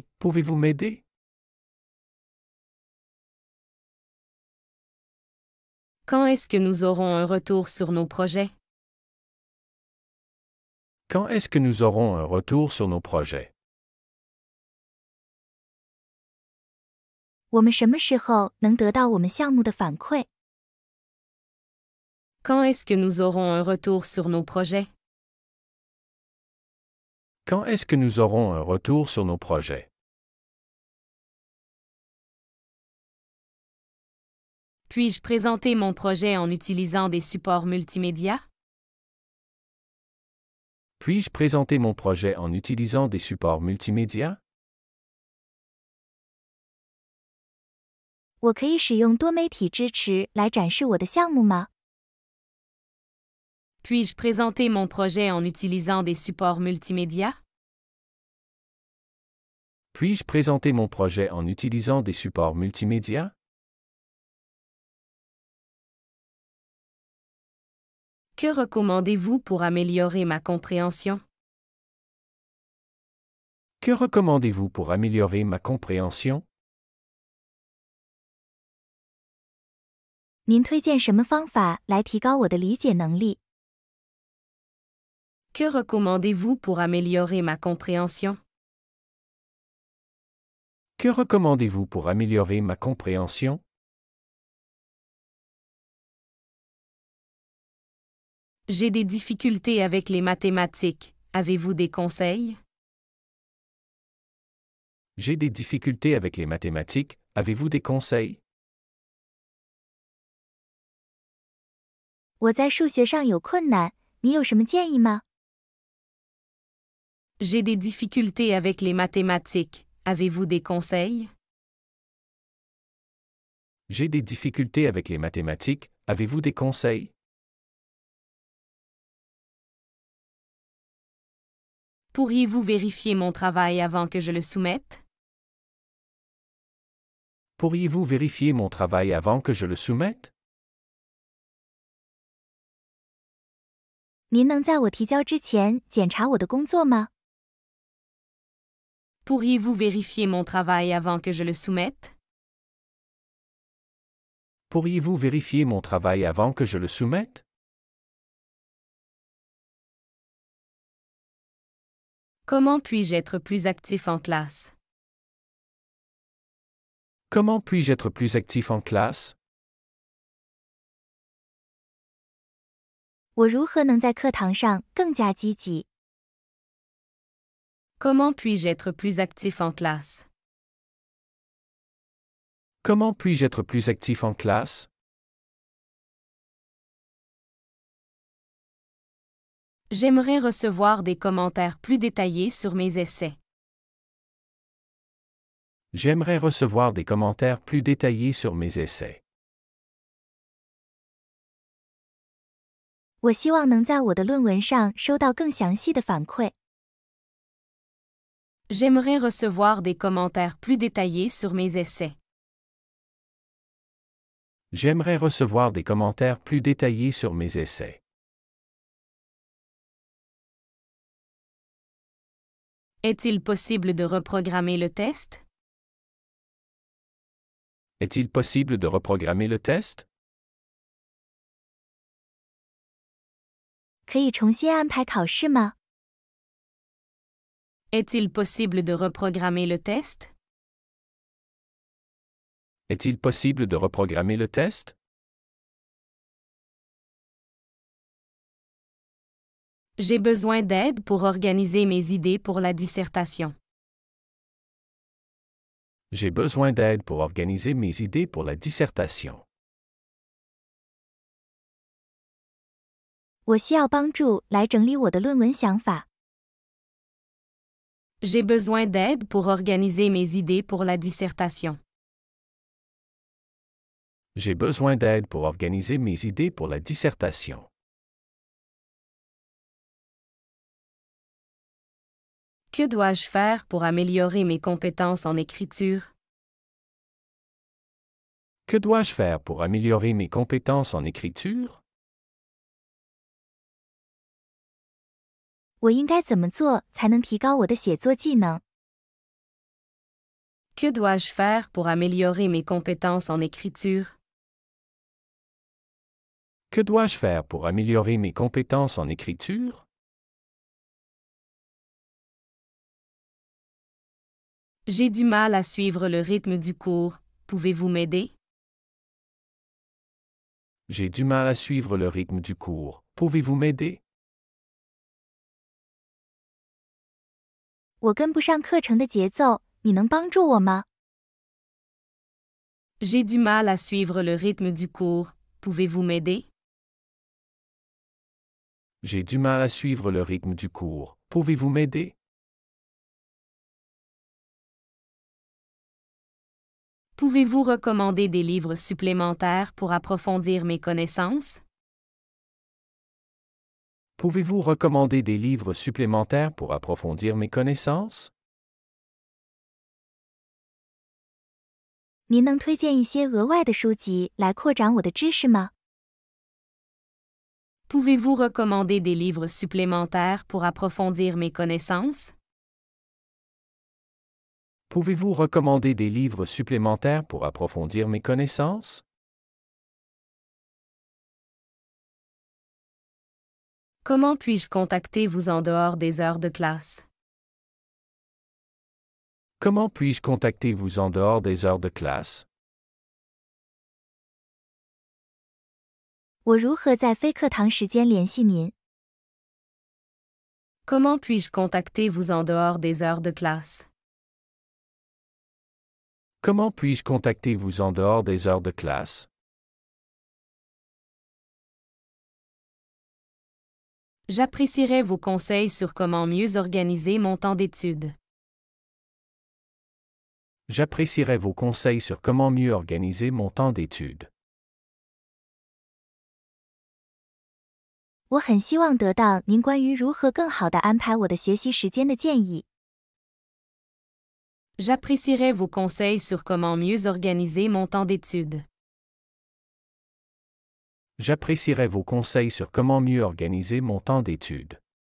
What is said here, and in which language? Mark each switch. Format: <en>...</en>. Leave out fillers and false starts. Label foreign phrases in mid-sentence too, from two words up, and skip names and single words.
<fr>Pouvez-vous m'aider? Quand est-ce que nous aurons un retour sur nos projets? Quand est-ce que nous aurons un retour sur nos projets?</fr> <zh>我们什么时候能得到我们项目的反馈？</zh> <fr>Quand est-ce que nous aurons un retour sur nos projets? Quand est-ce que nous aurons un retour sur nos projets? Puis-je présenter mon projet en utilisant des supports multimédia? Puis-je présenter mon projet en utilisant des supports multimédia?</fr> <zh>我可以使用多媒体支持来展示我的项目吗？</zh> <fr>Puis-je présenter mon projet en utilisant des supports multimédia? Puis-je présenter mon projet en utilisant des supports multimédia? Que recommandez-vous pour améliorer ma compréhension? Que recommandez-vous pour améliorer ma compréhension?</fr> <zh>您推荐什么方法来提高我的理解能力？</zh> <fr>Que recommandez-vous pour améliorer ma compréhension? Que recommandez-vous pour améliorer ma compréhension? J'ai des difficultés avec les mathématiques. Avez-vous des conseils? J'ai des difficultés avec les mathématiques. Avez-vous des conseils?</fr> <zh>我在数学上有困难，你有什么建议吗？</zh> <fr>J'ai des difficultés avec les mathématiques. Avez-vous des conseils? J'ai des difficultés avec les mathématiques. Avez-vous des conseils? Pourriez-vous vérifier mon travail avant que je le soumette? Pourriez-vous vérifier mon travail avant que je le soumette?</fr> <zh>您能在我提交之前检查我的工作吗？</zh> <fr>Pourriez-vous vérifier mon travail avant que je le soumette? Pourriez-vous vérifier mon travail avant que je le soumette? Comment puis-je être plus actif en classe? Comment puis-je être plus actif en classe?</fr> <zh>我如何能在课堂上更加积极？</zh> <fr>Comment puis-je être plus actif en classe? Comment puis-je être plus actif en classe? J'aimerais recevoir des commentaires plus détaillés sur mes essais. J'aimerais recevoir des commentaires plus détaillés sur mes essais.</fr> <zh>我希望能在我的论文上收到更详细的反馈。</zh> <fr>J'aimerais recevoir des commentaires plus détaillés sur mes essais. J'aimerais recevoir des commentaires plus détaillés sur mes essais. Est-il possible de reprogrammer le test? Est-il possible de reprogrammer le test?</fr> <zh>可以重新安排考试吗？</zh> <fr>Est-il possible de reprogrammer le test? Est-il possible de reprogrammer le test? J'ai besoin d'aide pour organiser mes idées pour la dissertation. J'ai besoin d'aide pour organiser mes idées pour la dissertation.</fr> <zh>我需要帮助来整理我的论文想法。</zh> <fr>J'ai besoin d'aide pour organiser mes idées pour la dissertation. J'ai besoin d'aide pour organiser mes idées pour la dissertation. Que dois-je faire pour améliorer mes compétences en écriture? Que dois-je faire pour améliorer mes compétences en écriture?</fr> <zh>我应该怎么做才能提高我的写作技能？</zh> <fr>Que dois-je faire pour améliorer mes compétences en écriture? Que dois-je faire pour améliorer mes compétences en écriture? J'ai du mal à suivre le rythme du cours. Pouvez-vous m'aider? J'ai du mal à suivre le rythme du cours. Pouvez-vous m'aider?</fr> <zh>我跟不上课程的节奏，你能帮助我吗？</zh> <fr>J'ai du mal à suivre le rythme du cours. Pouvez-vous m'aider? J'ai du mal à suivre le rythme du cours. Pouvez-vous m'aider? Pouvez-vous recommander des livres supplémentaires pour approfondir mes connaissances? Pouvez-vous recommander des livres supplémentaires pour approfondir mes connaissances?</fr> <zh>您能推荐一些额外的书籍来扩展我的知识吗？</zh> <fr>Pouvez-vous recommander des livres supplémentaires pour approfondir mes connaissances? Pouvez-vous recommander des livres supplémentaires pour approfondir mes connaissances? Comment puis-je contacter vous en dehors des heures de classe? Comment puis-je contacter vous en dehors des heures de classe?</fr> <zh>我如何在非课堂时间联系您？</zh> <fr>Comment puis-je contacter vous en dehors des heures de classe? Comment puis-je contacter vous en dehors des heures de classe? J'apprécierais vos conseils sur comment mieux organiser mon temps d'études. J'apprécierais vos conseils sur comment mieux organiser mon temps d'études.</fr> <zh>我很希望得到您关于如何更好地安排我的学习时间的建议。</zh> <fr>J'apprécierais vos conseils sur comment mieux organiser mon temps d'études. J'apprécierais vos conseils sur comment mieux organiser mon temps d'études.</fr>